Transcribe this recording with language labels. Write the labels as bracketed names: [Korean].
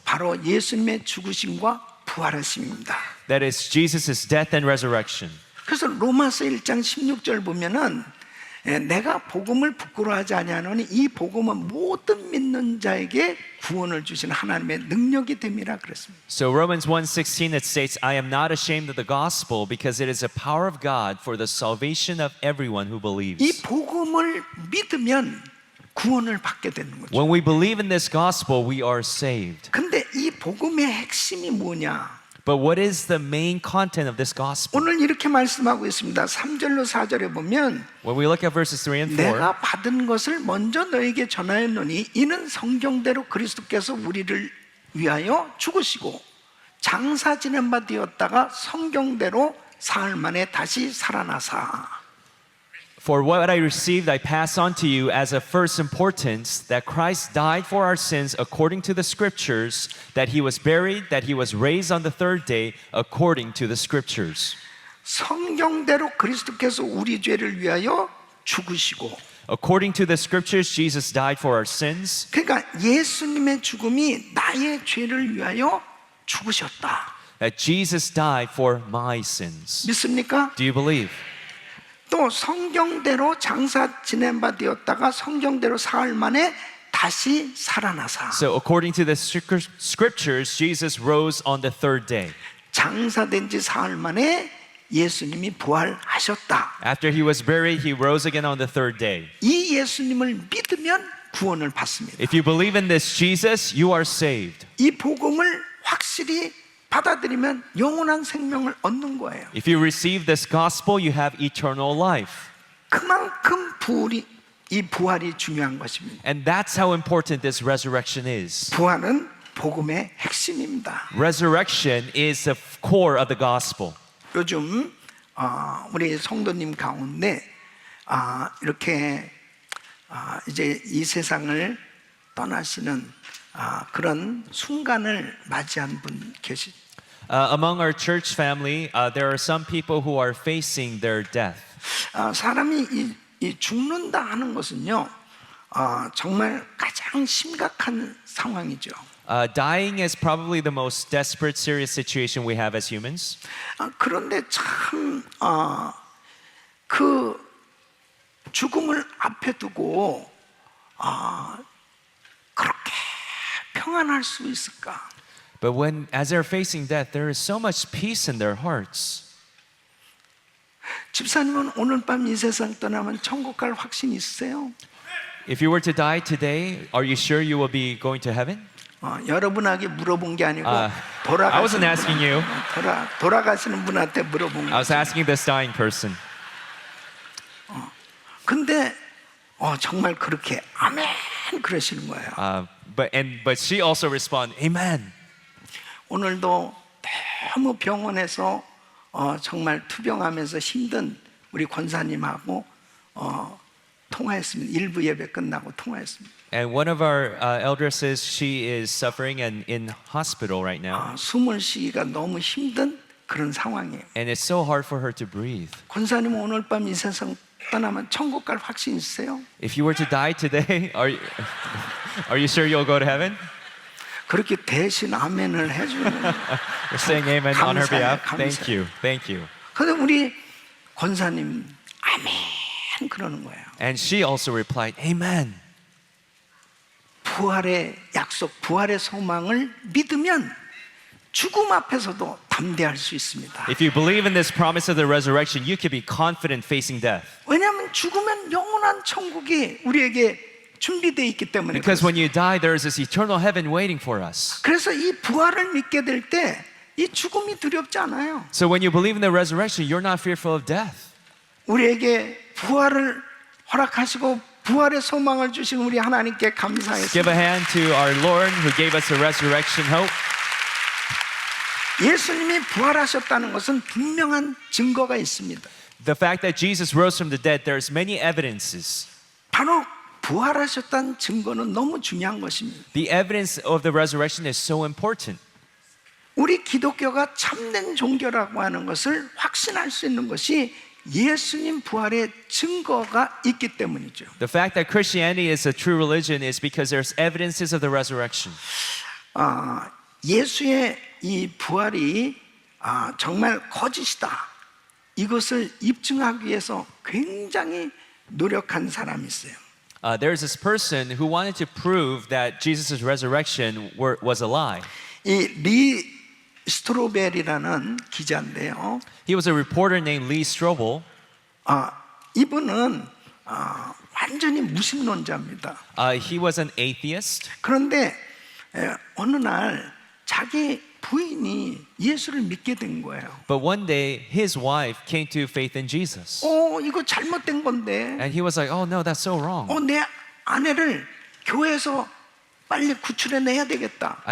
[Korean] 바로 예수님의 죽으심과 부활하심입니다. [English] That is Jesus' death and resurrection. [Korean] 그래서 로마서 1장 16절 보면은 내가 복음을 부끄러워하지 아니하노니 이 복음은 모든 믿는 자에게 구원을 주시는 하나님의 능력이 됨이라 그랬습니다. [English] So Romans 1:16 it states, I am not ashamed of the gospel because it is a power of God for the salvation of everyone who [Korean] 이 [English] believes. [Korean] 복음을 믿으면 구원을 받게 되는 거죠. [English] When we believe in this gospel, we are saved. [Korean] 근데 이 복음의 핵심이 뭐냐? [English] But what is the main content of this gospel? [Korean] 오늘 이렇게 말씀하고 있습니다. 3절로 4절에 보면 [English] When we look at verses 3 and 4, [Korean] 내가 받은 것을 먼저 너에게 전하였노니 이는 성경대로 그리스도께서 우리를 위하여 죽으시고 장사 지낸 바 되었다가 성경대로 사흘 만에 다시 살아나사. [English] For what I received, I pass on to you as of first importance, that Christ died for our sins according to the Scriptures, that He was buried, that He was raised on the third day according to the Scriptures. [Korean] 성경대로 그리스도께서 우리 죄를 위하여 죽으시고. [English] According to the Scriptures, Jesus died for our sins. [Korean] 그러니까 예수님의 죽음이 나의 죄를 위하여 죽으셨다. [English] That Jesus died for my sins. [Korean] 믿습니까? [English] Do you believe? [Korean] 또 성경대로 장사 지낸 바 되었다가 성경대로 사흘 만에 다시 살아나사. [English] So according to the Scriptures, Jesus rose on the third day. [Korean] 장사된 지 사흘 만에 예수님이 부활하셨다. [English] After He was buried, He rose again on the third day. [Korean] 이 예수님을 믿으면 구원을 받습니다. [English] If you believe in this Jesus, you are saved. [Korean] 이 복음을 확실히 받아들이면 영원한 생명을 얻는 거예요. [English] If you receive this gospel, you have eternal life. [Korean] 그만큼 이 부활이 중요한 것입니다. [English] And that's how important this resurrection is. [Korean] 부활은 복음의 핵심입니다. [English] Resurrection is the core of the gospel. [Korean] 요즘 우리 성도님 가운데 이렇게 이제 이 세상을 떠나시는 그런 순간을 맞이한 분 계시죠? [English] Among our church family, there are some people who are facing their death. [Korean] 사람이 이 죽는다 하는 것은요, 정말 가장 심각한 상황이죠. [English] Dying is probably the most desperate, serious situation we have as humans. [Korean] 그런데 참 그 죽음을 앞에 두고 그렇게 평안할 수 있을까? [English] But when, as they're facing death, there is so much peace in their hearts. [Korean] 집사님은 오늘 밤 이 세상 떠나면 천국 갈 확신 있으세요? [English] If you were to die today, are you sure you will be going to heaven? [Korean] 여러분에게 물어본 게 아니고 [English] I wasn't asking you. [Korean] 돌아가시는 분한테 물어본 [English] I was [Korean] 거죠. [English] asking this dying person. [Korean] 근데 정말 그렇게 아멘 그러시는 거예요. [English] But she also responded, Amen. [Korean] 오늘도 너무 병원에서 정말 투병하면서 힘든 우리 권사님하고 통화했습니다. 일부 예배 끝나고 통화했습니다. [English] And one of our eldresses, she is suffering and in hospital right now. [Korean] 숨을 쉬기가 너무 힘든 그런 상황이에요. [English] And it's so hard for her to breathe. [Korean] 권사님 오늘 밤 이 세상 떠나면 천국 갈 확신 있으세요? [English] If you were to die today, are you sure you'll go to heaven? [Korean] 그렇게 대신 아멘을 해주는 [English] We're saying amen on her [Korean] 감사해요, [English] behalf. Thank [Korean] 감사해요. [English] you. Thank you. [Korean] 근데 우리 권사님 아멘 그러는 거예요. [English] And she also replied, Amen. [Korean] 부활의 약속, 부활의 소망을 믿으면 죽음 앞에서도 담대할 수 있습니다. [English] If you believe in this promise of the resurrection, you can be confident facing death. [Korean] 왜냐하면 죽으면 영원한 천국이 우리에게 준비되어 있기 때문에 [English] Because when [Korean] 그렇습니다. [English] you die, there is this eternal heaven waiting for us. [Korean] 그래서 이 부활을 믿게 될 때 이 죽음이 두렵지 않아요. [English] So when you believe in the resurrection, you're not fearful of death. [Korean] 우리에게 부활을 허락하시고 부활의 소망을 주신 우리 하나님께 [English] Give [Korean] 감사했습니다. [English] a hand to our Lord who gave us a resurrection hope. [Korean] 예수님이 부활하셨다는 것은 분명한 증거가 있습니다. [English] The fact that Jesus rose from the dead, there's many evidences. [Korean] 바로 부활하셨다는 증거는 너무 중요한 것입니다. [English] The evidence of the resurrection is so important. [Korean] 우리 기독교가 참된 종교라고 하는 것을 확신할 수 있는 것이 예수님 부활의 증거가 있기 때문이죠. [English] The fact that Christianity is a true religion is because there's evidences of the resurrection. [Korean] 예수의 이 부활이 정말 거짓이다. 이것을 입증하기 위해서 굉장히 노력한 사람이 있어요. [English] There's this person who wanted to prove that Jesus' resurrection was a lie. [Korean] 이 리 스트로벨이라는 기자인데요. [English] He was a reporter named Lee Strobel. [Korean] 이분은 완전히 무신론자입니다. [English] He was an atheist. [Korean] 그런데 어느 날 자기 부인이 예수를 믿게 된 거예요. [English] But one day, his wife came to faith in Jesus. [Korean] 이거 잘못된 건데. [English] And he was like, oh no, that's so wrong. [Korean] 내 아내를 교회에서 빨리 구출해내야 되겠다.